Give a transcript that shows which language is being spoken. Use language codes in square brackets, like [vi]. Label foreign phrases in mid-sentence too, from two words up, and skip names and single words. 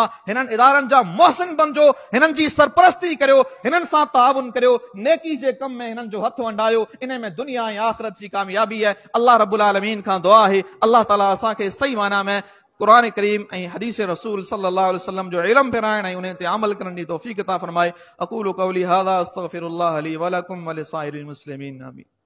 [sd] हिननि इदारनि जा मोहसिन बणिजो, हिननि जी सरपरस्ती करियो, हिननि सां ताउन करियो, नेकी जे कम में हिननि जो हथ वंडायो। इन में दुनिया ऐं आख़िरत जी कामयाबी है। [ar] الله رب العالمين [sd] खां दुआ है, अल्लाह ताला असांखे सही माना में कुरान करीम ऐं हदीस रसूल [ar] صلى الله عليه وسلم [sd] जो इल्म फिराइण ऐं उन ते अमल करण जी तौफ़ीक़ अता फरमाए। [ar] أقول قولي هذا أستغفر الله لي ولكم ولسائر المسلمين. [sd] आमीन।